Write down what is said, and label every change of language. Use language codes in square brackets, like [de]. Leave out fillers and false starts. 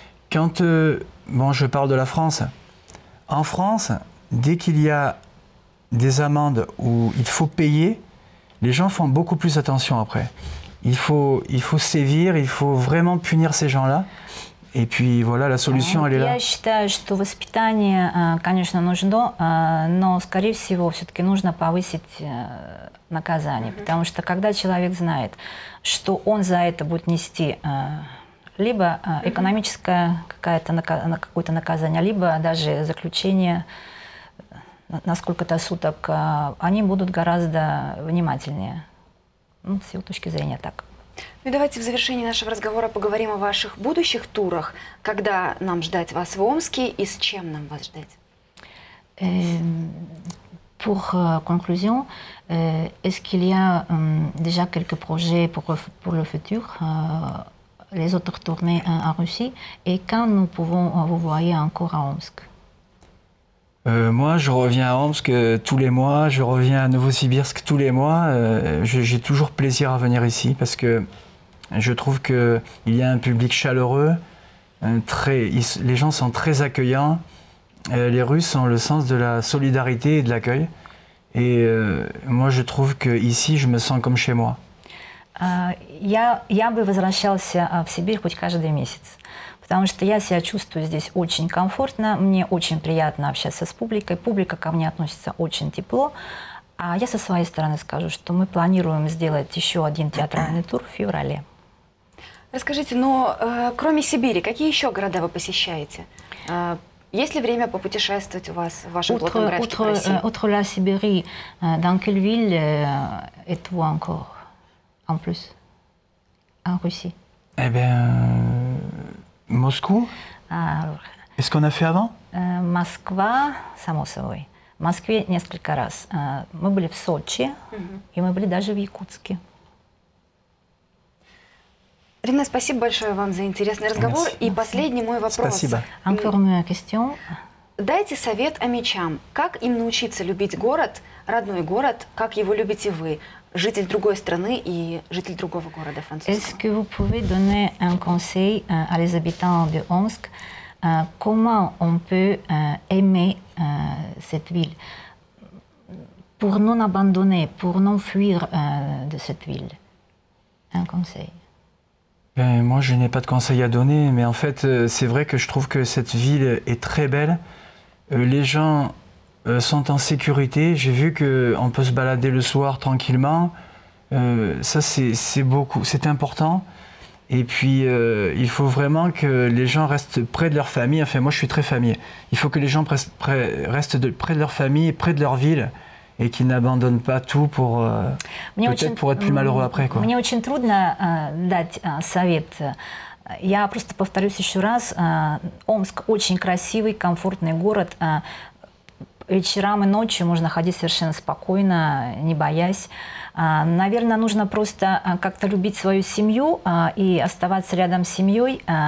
[fr] Quand, bon, je parle de la France. En France, dès qu'il y a des amendes où il faut payer, les gens font beaucoup plus attention après. Il faut sévir, il faut vraiment punir ces gens-là. Et puis voilà, la solution, elle est là. [ru] Я считаю, что воспитание, конечно, нужно, но, скорее всего, все-таки нужно повысить наказание. Потому что когда человек знает, что он за это будет нести либо экономическое какое-то наказание, либо даже заключение на сколько-то суток, они будут гораздо внимательнее. Ну, с его точки зрения так. Ну, давайте в завершении нашего разговора поговорим о ваших будущих турах. Когда нам ждать вас в Омске и с чем нам вас ждать? [fr] Pour conclusion, est-ce qu'il y a déjà quelques projets pour le futur, les autres tournées en Russie, et quand nous pouvons vous voir encore à Omsk? Moi, je reviens à Omsk tous les mois, je reviens à Novosibirsk tous les mois. J'ai toujours plaisir à venir ici parce que Je trouve qu'il y a un public chaleureux, les gens sont très accueillants. Les Russes ont le sens de la solidarité et de l'accueil. Et moi, je trouve qu'ici, je me sens comme chez moi. [ru] Я бы возвращался в Сибирь хоть каждый месяц, потому что я себя чувствую здесь очень комфортно, мне очень приятно общаться с публикой, публика ко мне относится очень тепло. А я со своей стороны скажу, что мы планируем сделать еще один театральный тур в феврале. Расскажите, но кроме Сибири, какие еще города вы посещаете? Есть ли время попутешествовать у вас в вашем плотном графике по России? [fr] Outre la Sibérie, dans quelle ville êtes-vous encore en plus en Russie? Eh bien, Moscou. Est-ce qu'on a fait avant? [ru] Москва, само собой. В Москве несколько раз. Мы были в Сочи, и мы были даже в Якутске. Рене, спасибо большое вам за интересный разговор. [fr] Merci. [ru] И последний мой вопрос. Спасибо. [fr] Encore une question. [ru] Дайте совет амичам. Как им научиться любить город, родной город, как его любите вы, житель другой страны и житель другого города французского? [fr] Est-ce que vous pouvez donner un conseil à les habitants de Omsk? Comment on peut aimer cette ville pour non abandonner, pour non fuir de cette ville? Un conseil. Ben, moi, je n'ai pas de conseils à donner, mais en fait, c'est vrai que je trouve que cette ville est très belle. Les gens sont en sécurité. J'ai vu qu'on peut se balader le soir tranquillement. Ça, c'est beaucoup, c'est important. Et puis, il faut vraiment que les gens restent près de leur famille. Enfin, moi, je suis très famille. Il faut que les gens restent près de leur famille, près de leur ville, et qu'ils n'abandonnent pas tout pour peut-être pour être plus malheureux après, quoi. [ru] Мне очень трудно дать совет. Я просто повторюсь еще раз. Омск очень красивый, комфортный город. Вечерам и ночью можно ходить совершенно спокойно, не боясь. Наверное, нужно просто как-то любить свою семью и оставаться рядом с семьей.